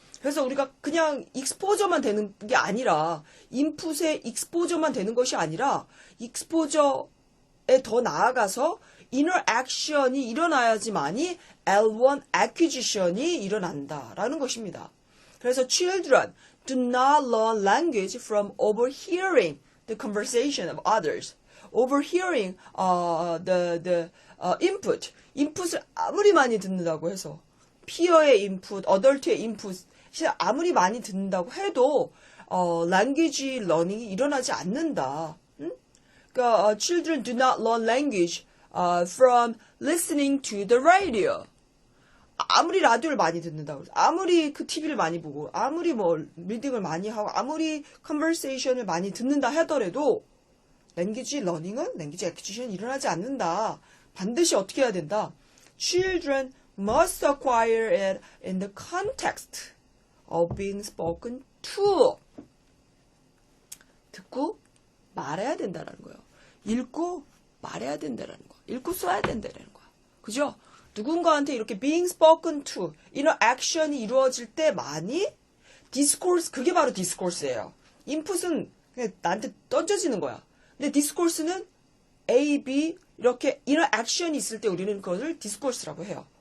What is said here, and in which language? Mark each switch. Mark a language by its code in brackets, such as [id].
[ko] 그래서 우리가 그냥 익스포저만 되는 게 아니라 인풋의 익스포저만 되는 것이 아니라 익스포저에 더 나아가서 인터액션이 일어나야지만이 L1 acquisition이 일어난다라는 것입니다. 그래서 [en] children do not learn language from overhearing the conversation of others. overhearing the input. [ko] 인풋을 아무리 많이 듣는다고 해서 peer의 인풋, adult의 인풋 아무리 많이 듣는다고 해도 language learning이 일어나지 않는다. 그러니까 [en] children do not learn language from listening to the radio. [ko] 아무리 라디오를 많이 듣는다고 해서 아무리 그 TV를 많이 보고 아무리 리딩을 많이 하고 아무리 컨버세이션을 많이 듣는다 하더라도 랭귀지 러닝은 랭귀지 애퀴지션이 일어나지 않는다. 반드시 어떻게 해야 된다? [en] Children must acquire it in the context of being spoken to. [ko] 듣고 말해야 된다라는 거예요. 읽고 말해야 된다라는 거. 읽고 써야 된다라는 거야. 그죠? 누군가한테 이렇게 [en] being spoken to, [ko] interaction이 이루어질 때 많이 discourse, 그게 바로 discourse예요. input은 그냥 나한테 던져지는 거야. 근데 discourse는 A, B 이렇게 interaction이 있을 때 우리는 그것을 discourse라고 해요.